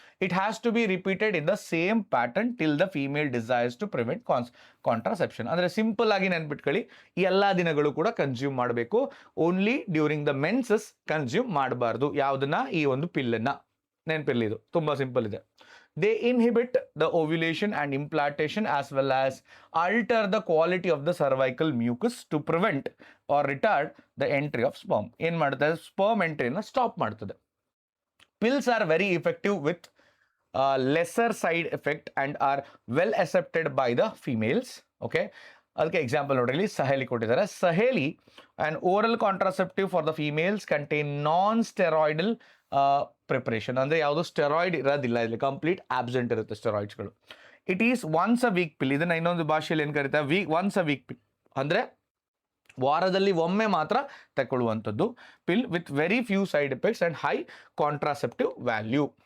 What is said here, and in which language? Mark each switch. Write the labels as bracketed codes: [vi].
[en] It has to be repeated in the same pattern till the female desires to prevent contraception. [kn] ಅಂದರೆ simple ಆಗಿ ನೆನ್ಪಿಟ್ಕೊಳ್ಳಿ, ಈ ಎಲ್ಲ ದಿನಗಳು ಕೂಡ ಕನ್ಸ್ಯೂಮ್ ಮಾಡಬೇಕು. [en] only during the menses [kn] consume ಮಾಡಬಾರ್ದು. ಯಾವುದನ್ನ, ಈ ಒಂದು ಪಿಲ್ಲನ್ನು ನೆನಪಿರಲಿ, ಇದು ತುಂಬ ಸಿಂಪಲ್ ಇದೆ. [en] They inhibit the ovulation and implantation as well as alter the quality of the cervical mucus to prevent or retard the entry of sperm. [kn] ಏನು ಮಾಡುತ್ತೆ, ಸ್ಪರ್ಮ್ ಎಂಟ್ರಿನ ಸ್ಟಾಪ್ ಮಾಡ್ತದೆ. [en] Pills are very effective with lesser side effect and are well accepted by the females. Okay, [kn] ಅದಕ್ಕೆ example ನೋಡ್ರಿ, ಇಲ್ಲಿ ಸಹೇಲಿ ಕೊಟ್ಟಿದ್ದಾರೆ. [en] Saheli and oral contraceptive for the females contain non steroidal preparation. [kn] ಅಂದರೆ ಯಾವುದು steroid ಇರೋದಿಲ್ಲ, ಇಲ್ಲಿ ಕಂಪ್ಲೀಟ್ ಆಬ್ಸೆಂಟ್ ಇರುತ್ತೆ ಸ್ಟೆರಾಯ್ಡ್ಸ್ಗಳು. [en] It is once a week pill. [kn] ಇದನ್ನು ಇನ್ನೊಂದು ಭಾಷೆಯಲ್ಲಿ ಏನು ಕರೀತಾರೆ, ಒನ್ಸ್ ಅ ವೀಕ್ ಪಿಲ್, ಅಂದರೆ ವಾರದಲ್ಲಿ ಒಮ್ಮೆ ಮಾತ್ರ ತಗೊಳ್ಳುವಂಥದ್ದು [en] Pill with very few side effects and high contraceptive value.